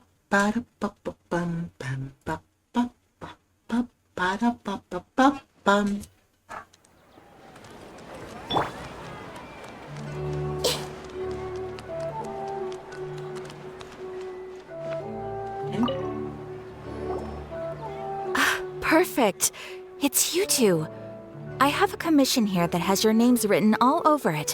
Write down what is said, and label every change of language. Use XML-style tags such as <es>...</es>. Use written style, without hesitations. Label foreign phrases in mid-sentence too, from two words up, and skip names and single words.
<en>Para pa pa pam pam pa pa pa pa para pa pa pa pam. Perfect. It's you two. I have a commission here that has your names written all over it.</en>